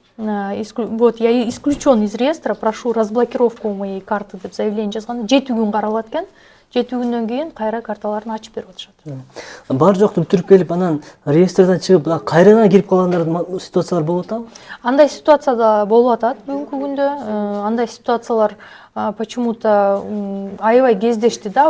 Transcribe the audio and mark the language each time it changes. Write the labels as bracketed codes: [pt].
[ru] вот я исключен из реестра, прошу разблокировку моей карты деп заявление жазганда 7 күн каралат экен. [ky] 7 күндөн кийин кайра карталарын ачып берип атышат. Бар жокту бүтүрүп келип анан реестрден чыгып кайрадан кирип калгандардын ситуациялар болуп атабы? Андай ситуация да болуп атат бүгүнкү күндө. Андай ситуациялар почему-то аябай кездешти да.